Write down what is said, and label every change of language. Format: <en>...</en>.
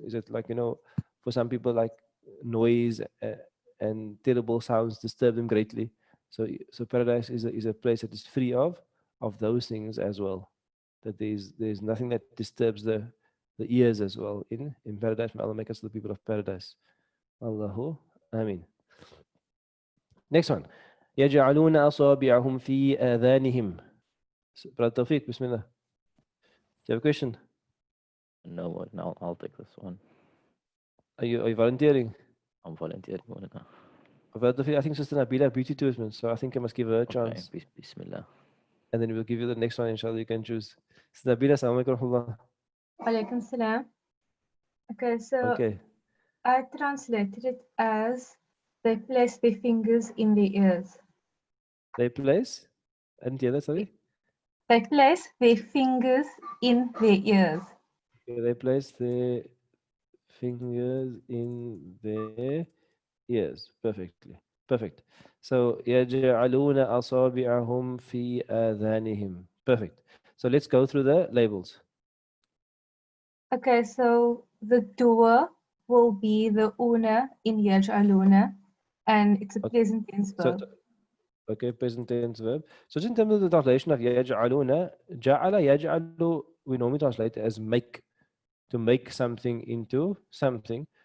<en>Is it like, for some people like noise and terrible sounds disturb them greatly. So paradise is a place that is free of those things as well. That there's nothing that disturbs the ears as well in paradise. May Allah make us the people of paradise. Allahu Ameen. Next one.</en> <ar>يجعلون أصابعهم في آذانهم.</ar> <en>Brother Tawfiq, Bismillah. Do you have a question? No, I'll take this one. Are you volunteering? I'm volunteering. Maulana. Brother Tawfiq, I think Sister Nabila beauty to us, man. So I think I must give her a Okay, chance. Bismillah. And then we'll give you the next one, inshallah. You can choose. Sister Nabila,</en> <ar>assalamu alaikum warahmatullah. Alaikum salam.</ar> <en>Okay, so Okay. I translated it as they place their fingers in their ears. They place? I didn't hear that, sorry. They place their fingers in their ears. Okay, they place their fingers in their ears perfectly. Perfect.</en> <ar>So يجعلون أصابعهم في آذانهم.</ar> <en>Perfect. So let's go through the labels. Okay, so the doer will be the una in yaj'aluna, and it's a Okay. present tense So verb. okay, present tense verb. So just in terms of the translation of يجعلون, جعل يجعل, we normally translate it as make, to make something into something.</en>